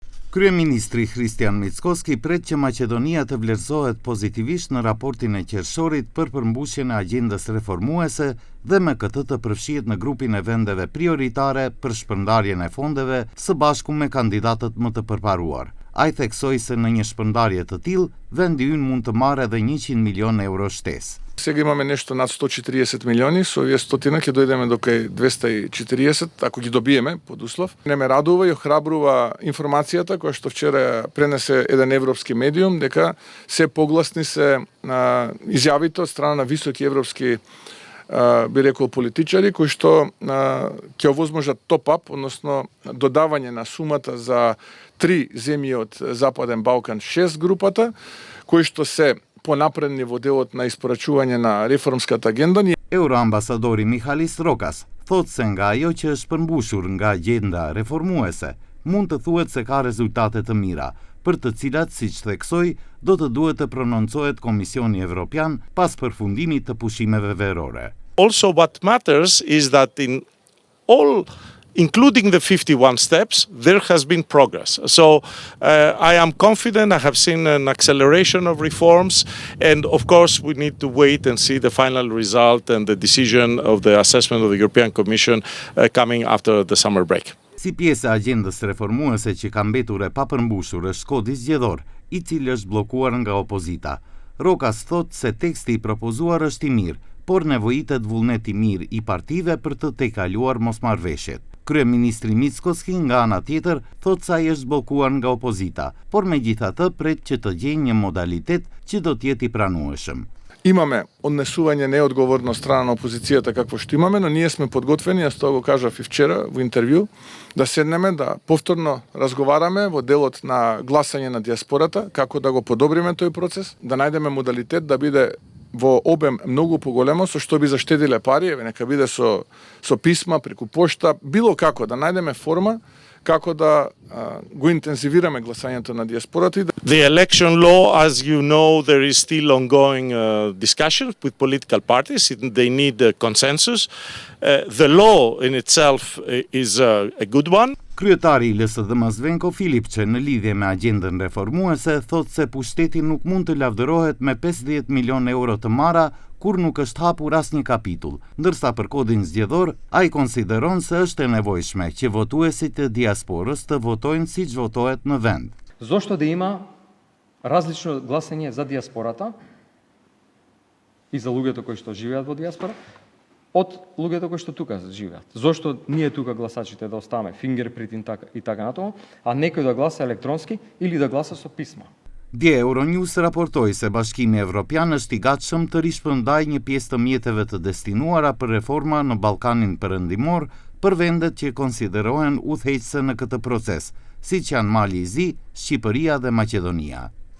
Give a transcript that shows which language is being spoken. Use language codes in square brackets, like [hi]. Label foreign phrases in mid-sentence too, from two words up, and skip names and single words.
[sq] Kryeministri Hristijan Mickoski pret që Maqedonia të vlerësohet pozitivisht në raportin e qershorit për përmbushjen e agjendës reformuese dhe me këtë të përfshihet në grupin e vendeve prioritare për shpërndarjen e fondeve së bashku me kandidatët më të përparuar. Ai theksoi se në një shpërndarje të tillë, vendi ynë mund të marrë edhe 100 milion euro shtesë. [mk] Сега имаме нешто над 140 милиони, со овие стотина ќе дојдеме до кај 240, ако ги добиеме под услов. Не ме радува и охрабрува информацијата која што вчера пренесе еден европски медиум, дека се погласни се изјавите од страна на високи европски би рекол политичари кои што ќе овозможат топ-ап, односно додавање на сумата за 3 земји од Западен Балкан 6 групата, кои што се понапредни во делот на испорачување на реформската агенда. [sq] Euroambasadori Mihalis Rokas thot se nga ajo që është përmbushur nga agenda reformuese, mund të thuhet se ka rezultate të mira, për të cilat, siç theksoi, do të duhet të prononcohet Komisioni Evropian pas përfundimit të pushimeve verore. [en] Also what matters is that in all including the 51 steps, there has been progress. So I am confident. I have seen an acceleration of reforms, and of course we need to wait and see the final result and the decision of the assessment of the European Commission coming after the summer break. [sq] Si pjesë e agjendës reformuese që ka mbetur e papërmbushur është kodi zgjedhor, I cili është bllokuar nga opozita. Rokas thot se teksti I propozuar është I mirë, por nevojitet vullnet I mirë I partive për të tejkaluar mosmarrveshjet. Kryeministri Mickoski nga ana tjetër thot se ai është bllokuar nga opozita, por megjithatë pret që të gjejë një modalitet që do të jetë I pranueshëm. [mk] Имаме однесување неодговорно од страна на опозицијата какво што имаме, но ние сме подготвени, јас тоа го кажав и вчера во интервју, да седнеме, да повторно разговараме во делот на гласање на диаспората, како да го подобриме тој процес, да најдеме модалитет да биде во обем многу поголемо, со што би заштедиле пари, нека биде со писма, преку пошта, било како, да најдеме форма како да го интензивираме гласањето на диаспората. [en] The election law, as you know, there is still ongoing discussions with political parties. They need a consensus. The law in itself is a good one. [sq] Kryetari I LSDM Zvenko Filipçe në lidhje me agjendën reformuese thot se pushteti nuk mund të lavdërohet me 50 milion euro të marra kur nuk është hapur asnjë kapitull, ndërsa për kodin zgjedhor ai konsideron se është e nevojshme që votuesit e diasporës të votojnë siç votohet në vend. [mk] Зошто да има различно гласање за диаспората и за луѓето кои што живеат во диаспора од луѓето кои што тука живеат? Зошто ние тука гласачите да оставаме фингерпринт и така натаму, а некој да гласа електронски или да гласа со писма? [sq] Dje Euronews raportoi se Bashkimi Evropian është I gatshëm të rishpërndajë një pjesë të mjeteve të destinuara për reforma në Ballkanin Perëndimor për vendet që konsiderohen udhëheqëse në këtë proces, siç janë Mali I Zi, Shqipëria dhe Maqedonia.